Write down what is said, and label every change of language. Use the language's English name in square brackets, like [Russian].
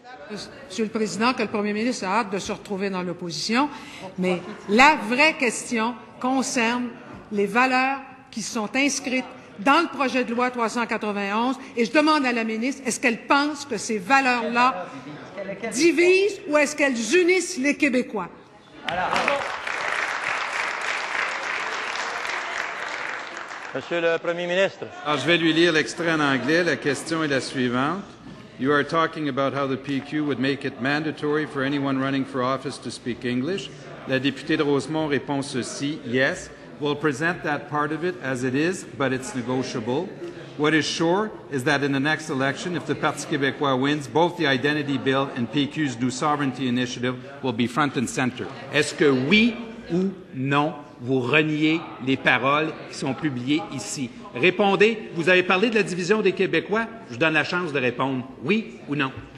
[French] Monsieur le Président, que le Premier ministre a hâte de se retrouver dans l'opposition, mais la vraie question concerne les valeurs qui sont inscrites dans le projet de loi 391, et je demande à la ministre, est-ce qu'elle pense que ces valeurs-là divisent ou est-ce qu'elles unissent les Québécois? Monsieur le Premier ministre. Alors, je vais lui lire l'extrait en anglais. La question est la suivante. [English] You are talking about how the PQ would make it mandatory for anyone running for office to speak English. [French] La députée de Rosemont répond ceci. [English] Yes, we'll present that part of it as it is, but it's negotiable. What is sure is that in the next election, if the Parti québécois wins, both the Identity Bill and PQ's New Sovereignty Initiative will be front and center. [French] Est-ce que oui ou non, vous reniez les paroles qui sont publiées ici? Répondez. Vous avez parlé de la division des Québécois. Je vous donne la chance de répondre. Oui ou non?